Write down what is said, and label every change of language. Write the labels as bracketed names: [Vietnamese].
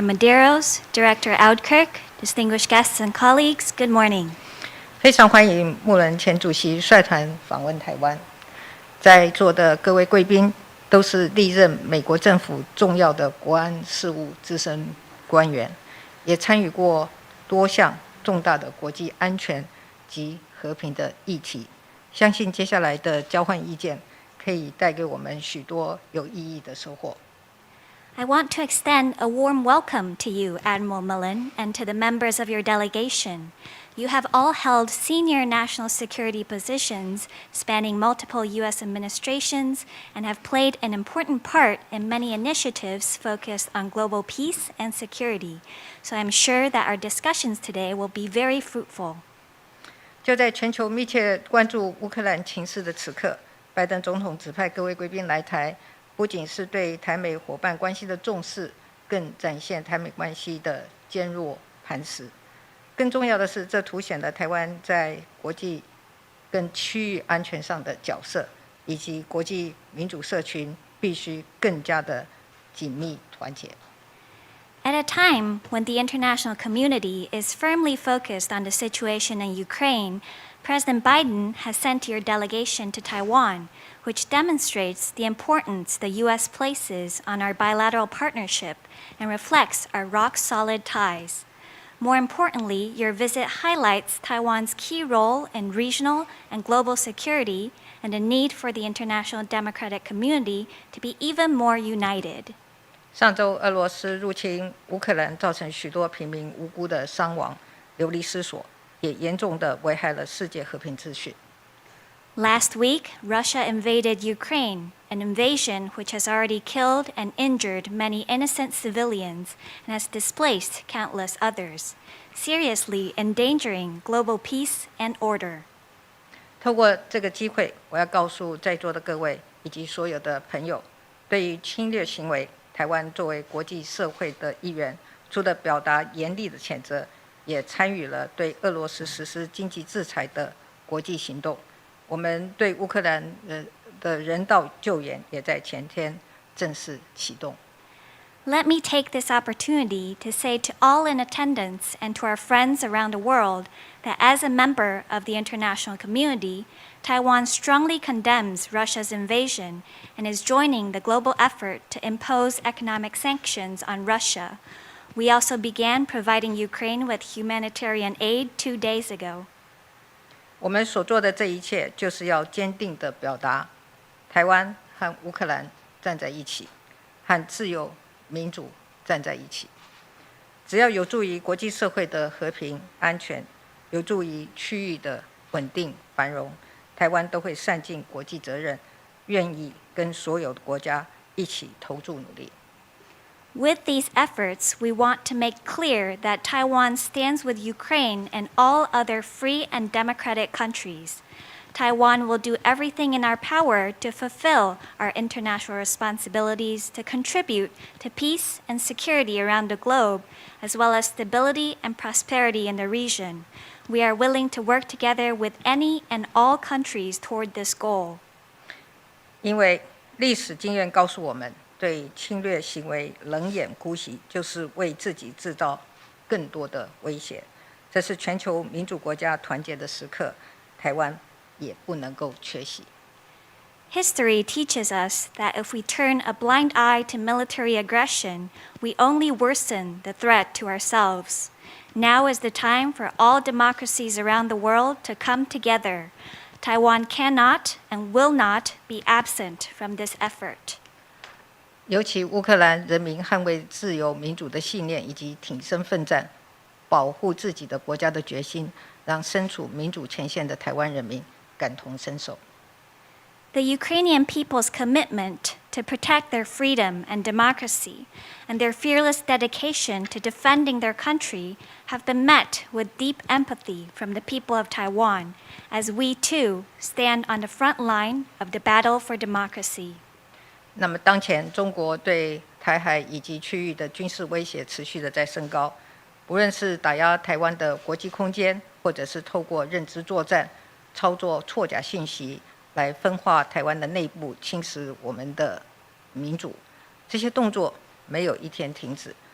[English] Medeiros, Director Audkirk, distinguished guests and colleagues, good morning. [Chinese] 非常欢迎穆伦前主席率团访问台湾，在座的各位贵宾都是历任美国政府重要的国安事务资深官员，也参与过多项重大的国际安全及和平的议题。相信接下来的交换意见可以带给我们许多有意义的收获。 [English] I want to extend a warm welcome to you, Admiral Mullen, and to the members of your delegation. You have all held senior national security positions spanning multiple U.S. administrations and have played an important part in many initiatives focused on global peace and security. So I'm sure that our discussions today will be very fruitful. [Chinese] 就在全球密切关注乌克兰情势的此刻，拜登总统指派各位贵宾来台，不仅是对台美伙伴关系的重视，更展现台美关系的坚若磐石。更重要的是，这凸显了台湾在国际跟区域安全上的角色，以及国际民主社群必须更加的紧密团结。 [English] At a time when the international community is firmly focused on the situation in Ukraine, President Biden has sent your delegation to Taiwan, which demonstrates the importance the U.S. places on our bilateral partnership and reflects our rock-solid ties. More importantly, your visit highlights Taiwan's key role in regional and global security and the need for the international democratic community to be even more united. [Chinese] 上周，俄罗斯入侵乌克兰，造成许多平民无辜的伤亡、流离失所，也严重地危害了世界和平秩序。 [English] Last week, Russia invaded Ukraine, an invasion which has already killed and injured many innocent civilians and has displaced countless others, seriously endangering global peace and order. [Chinese] 透过这个机会，我要告诉在座的各位以及所有的朋友，对于侵略行为，台湾作为国际社会的一员，除了表达严厉的谴责，也参与了对俄罗斯实施经济制裁的国际行动。我们对乌克兰的人道救援也在前天正式启动。 [English] Let me take this opportunity to say to all in attendance and to our friends around the world that as a member of the international community, Taiwan strongly condemns Russia's invasion and is joining the global effort to impose economic sanctions on Russia. We also began providing Ukraine with humanitarian aid 2 days ago. [Chinese] 我们所做的这一切，就是要坚定地表达，台湾和乌克兰站在一起，和自由民主站在一起。只要有助于国际社会的和平安全，有助于区域的稳定繁荣，台湾都会善尽国际责任，愿意跟所有的国家一起投注努力。 [English] With these efforts, we want to make clear that Taiwan stands with Ukraine and all other free and democratic countries. Taiwan will do everything in our power to fulfill our international responsibilities to contribute to peace and security around the globe, as well as stability and prosperity in the region. We are willing to work together with any and all countries toward this goal. [Chinese] 因为历史经验告诉我们，对侵略行为冷眼姑息，就是为自己制造更多的威胁。这是全球民主国家团结的时刻，台湾也不能够缺席。 [English] History teaches us that if we turn a blind eye to military aggression, we only worsen the threat to ourselves. Now is the time for all democracies around the world to come together. Taiwan cannot and will not be absent from this effort. [Chinese] 尤其乌克兰人民捍卫自由民主的信念以及挺身奋战、保护自己的国家的决心，让身处民主前线的台湾人民感同身受。 [English] The Ukrainian people's commitment to protect their freedom and democracy and their fearless dedication to defending their country have been met with deep empathy from the people of Taiwan, as we too stand on the front line of the battle for democracy. [Chinese] 那么，当前中国对台海以及区域的军事威胁持续的在升高，不论是打压台湾的国际空间，或者是透过认知作战、操作错假信息来分化台湾的内部，侵蚀我们的民主，这些动作没有一天停止。